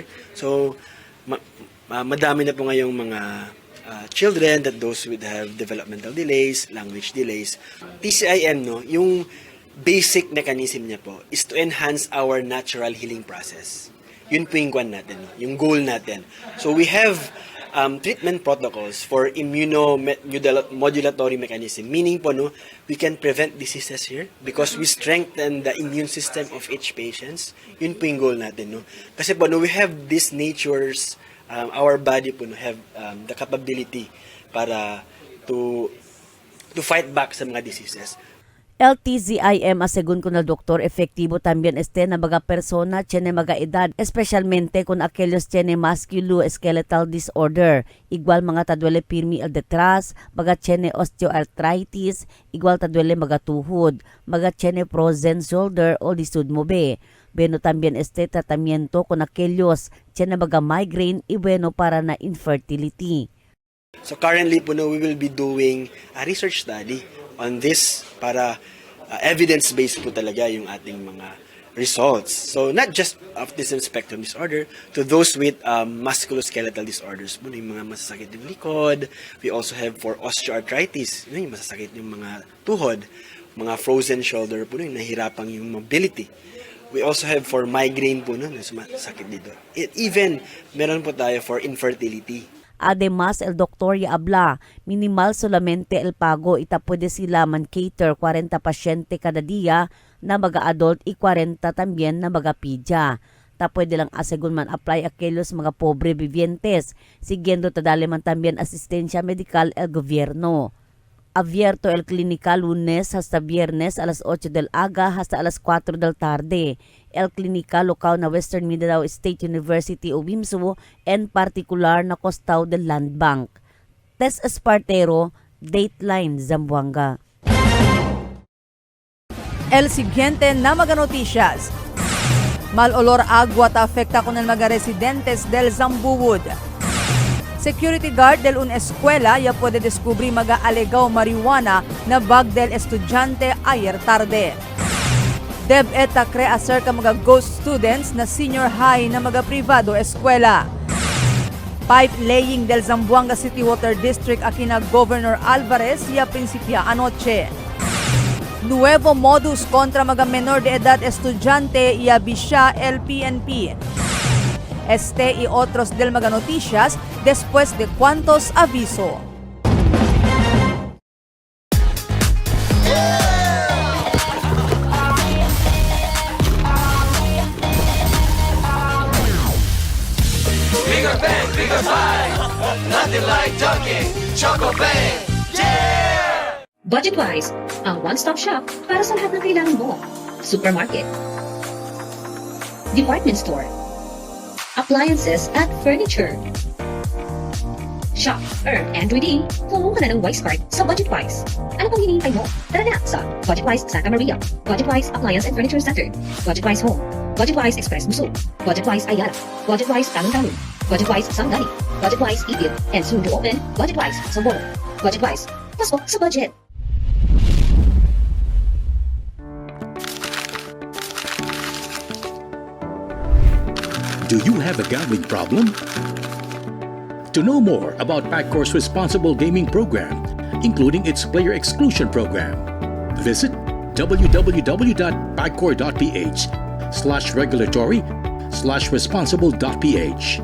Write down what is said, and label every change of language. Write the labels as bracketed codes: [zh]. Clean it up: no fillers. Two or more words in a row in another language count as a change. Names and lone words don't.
[en] So [tl] madami na po ngayong mga [en] children that those would have developmental delays, language delays. TCIM, yung basic mechanism niya po is to enhance our natural healing process. [tl] Yun po yung kwan natin, yung goal natin. [en] So we have treatment protocols for immunomodulatory mechanism. Meaning po, we can prevent diseases here because we strengthen the immune system of each patients. [tl] Yun po yung goal natin. Kasi po, [en] we have this natures, our body po have the capability para to fight back sa mga diseases. [cbk] LTZIM asegun con el doctor efektibo también este na mga persona tiene mga edad, especialmente con aquellos tiene musculoskeletal disorder, igual mga tadwele pirmi el detras, mga tiene osteoarthritis, igual tadwele mga tuhod, mga tiene frozen shoulder o lisod mo be. Bueno también este tratamiento con aquellos tiene mga migraine y bueno para na infertility. [en] So currently po we will be doing a research study on this para evidence-based po talaga yung ating mga results. So not just autism spectrum disorder, to those with musculoskeletal disorders, [tl] yung mga masasakit yung likod. [en] We also have for osteoarthritis, [tl] yung masasakit yung mga tuhod, [en] mga frozen shoulder po, [tl] yung nahirapang yung [en] mobility. We also have for migraine po, [tl] masakit dito. [en] Even meron po tayo for infertility. [cbk] Además, el doctor ya habla, minimal solamente el pago ita puede sila man-cater 40 pasyente kada día na mga-adult y 40 también na mga-pidya. Ta pwede lang asegun man apply aquellos mga pobre vivientes, siguiendo tadali man también asistencia medical el gobierno. Abierto el clínica lunes hasta viernes a las 8 del aga hasta a las 4 del tarde. El clínica local na Western Mindanao State University o WIMSU en particular na Costao del Land Bank. Tess Espartero, Dateline, Zamboanga. El siguiente na mga noticias. Mal olor agua ta afecta con el mga residentes del Zambuwood. Security guard del una escuela ya puede descubrir mga alegaw marijuana na bag del estudyante ayer tarde. DepEd crea acerca mga ghost students na senior high na mga privado eskwela. Pipe laying del Zamboanga City Water District akina Governor Alvarez ya prinsipya anoche. Nuevo modus kontra mga menor de edad estudyante ya bisya el PNP. Este y otros del mga noticias después de cuantos aviso. [en] Bigger bang, bigger fight. Nothing like Dunkin' Choco Bang. Yeah! [tl] Budgetwise, ang [en] one-stop shop [tl] para sa lahat ng kailangan mo. [en] Supermarket, department store, appliances at furniture. Shop, earn, and redeem. [tl] Kumuha ka na ng Wise Card sa Budgetwise. Ano pang hinihintay mo? Tara na sa Budgetwise Santa Maria, Budgetwise Appliance and Furniture Center, Budgetwise Home, Budgetwise Express Musul, Budgetwise Ayala, Budgetwise Talon-Talon, Budgetwise Sangani, Budgetwise Ibil, [en] and soon to open Budgetwise Sambolo. [tl] Budgetwise, pasok sa budget. [en] Do you have a gambling problem? To know more about PAGCOR's responsible gaming program, including its player exclusion program, visit www.pagcor.ph/regulatory/responsible.ph.